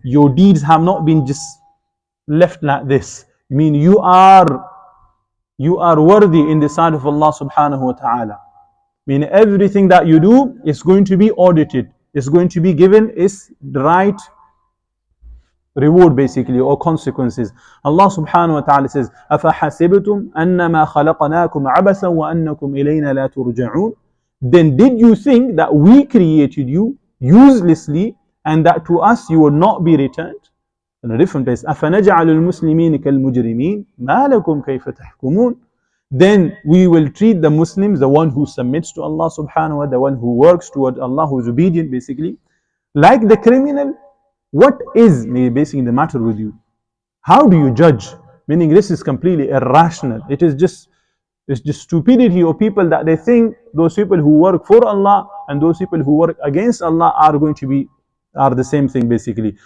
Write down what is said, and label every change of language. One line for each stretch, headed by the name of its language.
English: Your deeds have not been just left like this. I mean, you are worthy in the sight of Allah subhanahu wa ta'ala. I mean, everything that you do is going to be audited. It's going to be given its right reward, basically, or consequences. Allah subhanahu wa ta'ala says,
Arabic: أَفَحَسِبْتُمْ أَنَّمَا خَلَقْنَاكُمْ عَبَثًا وَأَنَّكُمْ إِلَيْنَا لَا تُرْجَعُونَ.
English: Then did you think that we created you uselessly and that to us you will not be returned? In a different place,
Arabic: أَفَنَجْعَلُ الْمُسْلِمِينَ كَالْمُجْرِمِينَ مَا لَكُمْ كَيْفَ تَحْكُمُونَ.
English: Then we will treat the Muslims, the one who submits to Allah subhanahu wa ta'ala, the one who works toward Allah, who is obedient, basically, like the criminal. What is basically the matter with you? How do you judge? Meaning this is completely irrational. It's just stupidity of people that they think those people who work for Allah and those people who work against Allah are the same thing, basically.